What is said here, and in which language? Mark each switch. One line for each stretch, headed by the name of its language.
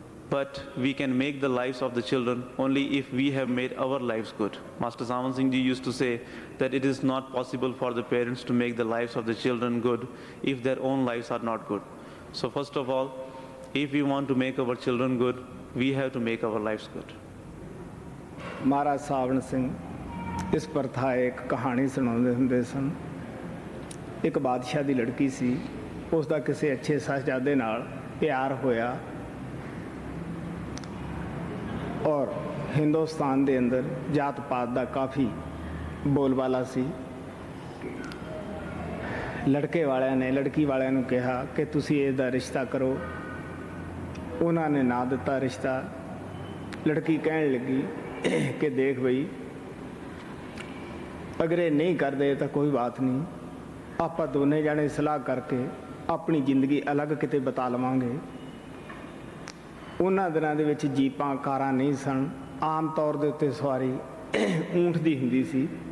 English: But we can make the lives of the children only if we have made our lives good. Master Sant Singh Ji used to say that it is not possible for the parents to make the lives of the children good if their own lives are not good. So first of all, if we want to make our children good, we have to make our lives good.
Punjabi: महाराज सावण सिंह इस प्रथा एक कहानी सुनाते ਹੁੰਦੇ ਸਨ। ਇੱਕ ਬਾਦਸ਼ਾਹ ਦੀ ਲੜਕੀ ਸੀ, ਉਸ ਦਾ ਕਿਸੇ ਅੱਛੇ ਸਾਹਿਬਜ਼ਾਦੇ ਨਾਲ ਪਿਆਰ ਹੋਇਆ ਔਰ ਹਿੰਦੁਸਤਾਨ ਦੇ ਅੰਦਰ ਜਾਤ ਪਾਤ ਦਾ ਕਾਫੀ ਬੋਲਬਾਲਾ ਸੀ। ਲੜਕੇ ਵਾਲਿਆਂ ਨੇ ਲੜਕੀ ਵਾਲਿਆਂ ਨੂੰ ਕਿਹਾ ਕਿ ਤੁਸੀਂ ਇਸ ਦਾ ਰਿਸ਼ਤਾ ਕਰੋ। ਉਹਨਾਂ ਨੇ ਨਾ ਦਿੱਤਾ ਰਿਸ਼ਤਾ। ਲੜਕੀ ਕਹਿਣ ਲੱਗੀ कि देख भाई, अगर ये नहीं करते तो कोई बात नहीं, आप दोने जाने सलाह करके अपनी जिंदगी अलग किते बता लवांगे। उन्हां दिनां दे विच जीपां कारां नहीं सन, आम तौर दे उत्ते सवारी ऊंठ दी हुंदी सी।